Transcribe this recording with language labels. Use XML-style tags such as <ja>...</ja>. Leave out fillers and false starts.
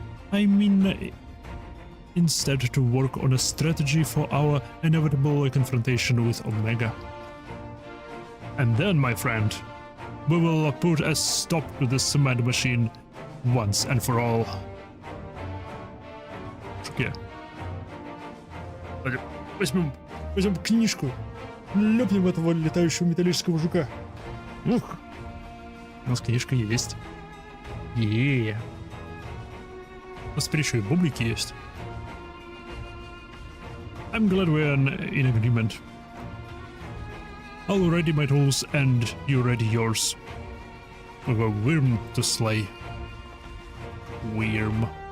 <en>I mean, instead to work on a strategy for our inevitable confrontation with Omega. And then, my friend, we will put a stop to this mad machine once and for all. Yeah.</en> <ru>Возьмем книжку, лепнем этого летающего металлического жука. Ух, у нас книжка есть. У нас теперь еще и бублики есть.</ru> <en>I'm glad we're in agreement. I'll ready my tools and you ready yours. We've got Wyrm to slay. Wyrm.</en>